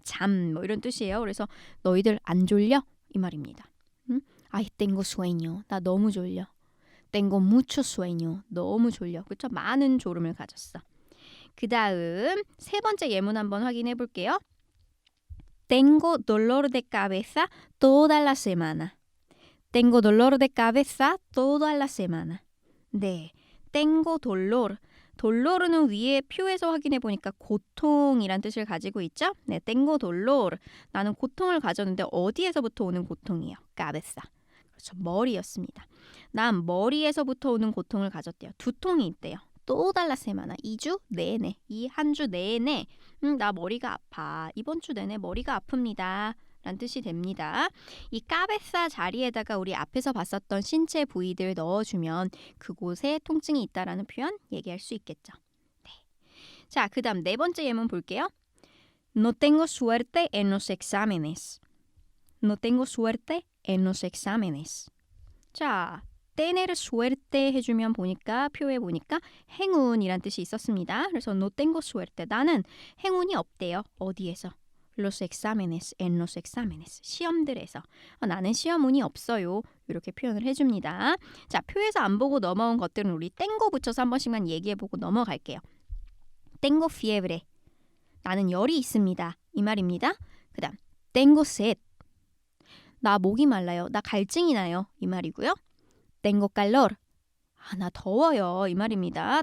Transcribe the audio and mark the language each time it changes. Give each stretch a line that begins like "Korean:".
Korean: 잠, 뭐 이런 뜻이에요. 그래서 너희들 안 졸려? 이 말입니다.
Spanish: Ay, tengo sueño.
Korean: 나 너무 졸려.
Spanish: Tengo mucho sueño.
Korean: 너무 졸려. 그렇죠? 많은 졸음을 가졌어. 그 다음 세 번째 예문 한번 확인해 볼게요.
Spanish: Tengo dolor de cabeza toda la semana. Tengo dolor de cabeza toda la semana. 네, tengo dolor.
Korean: dolor는 위에 표에서 확인해 보니까 고통이란 뜻을 가지고 있죠.
Spanish: 네, tengo dolor.
Korean: 나는 고통을 가졌는데 어디에서부터 오는 고통이에요? cabeza. 그렇죠, 머리였습니다. 난 머리에서부터 오는 고통을 가졌대요. 두통이 있대요.
Spanish: toda la semana.
Korean: 2주 내내, 이 한 주 내내 나 머리가 아파. 이번 주 내내 머리가 아픕니다. 라는 뜻이 됩니다. 이 까베사 자리에다가 우리 앞에서 봤었던 신체 부위들 넣어주면 그곳에 통증이 있다라는 표현 얘기할 수 있겠죠. 네. 자, 그 다음 네 번째 예문 볼게요.
Spanish: No tengo suerte en los exámenes. No tengo suerte en los exámenes.
Korean: 자,
Spanish: tener suerte
Korean: 해주면 보니까 표에 보니까 행운이란 뜻이 있었습니다.
Spanish: 그래서 no tengo suerte.
Korean: 나는 행운이 없대요. 어디에서?
Spanish: los exámenes, en los exámenes.
Korean: 시험들에서. 나는 시험 운이 없어요. 이렇게 표현을 해줍니다. 자, 표에서 안 보고 넘어온 것들은 우리 tengo 붙여서 한 번씩만 얘기해보고 넘어갈게요.
Spanish: tengo fiebre.
Korean: 나는 열이 있습니다. 이 말입니다. 그 다음
Spanish: tengo sed.
Korean: 나 목이 말라요. 나 갈증이 나요. 이 말이고요.
Spanish: tengo calor.
Korean: 나 더워요. 이 말입니다.